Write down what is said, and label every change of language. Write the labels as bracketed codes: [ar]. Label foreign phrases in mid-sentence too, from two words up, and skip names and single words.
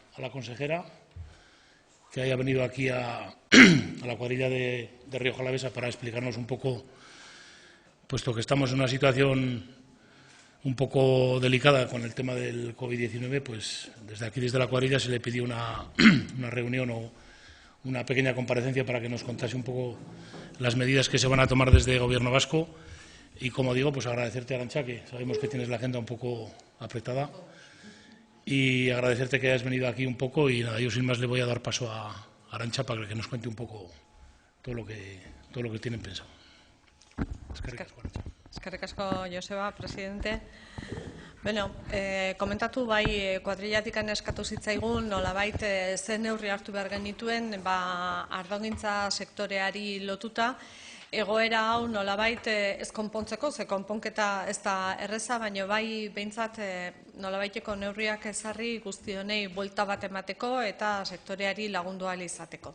[es] la consejera que haya venido aquí a la cuadrilla de Rioja Alavesa para explicarnos un poco, puesto que estamos en una situación un poco delicada con el tema del COVID-19, pues desde aquí, desde la cuadrilla, se le pidió una reunión o una pequeña comparecencia para que nos contase un poco las medidas que se van a tomar desde el Gobierno vasco. Y, como digo, pues agradecerte, Arantxa, que sabemos que tienes la agenda un poco apretada, y agradecerte que hayas venido aquí un poco. Y nada, yo sin más le voy a dar paso a Arantxa para que nos cuente un poco todo lo que tienen pensado. [eu] Eskerrik asko, Joseba, presidente. Bueno, komentatu bai kuadrillatik eskatu zitzaigun nolabait ze neurri hartu behar genituen ardogintza sektoreari lotuta. Egoera hau nolabait ez konpontzeko, ze konponketa ez da erreza, baina bai behintzat nolabaiteko neurriak ezarri guztionei buelta bat emateko eta sektoreari lagundu ahal izateko.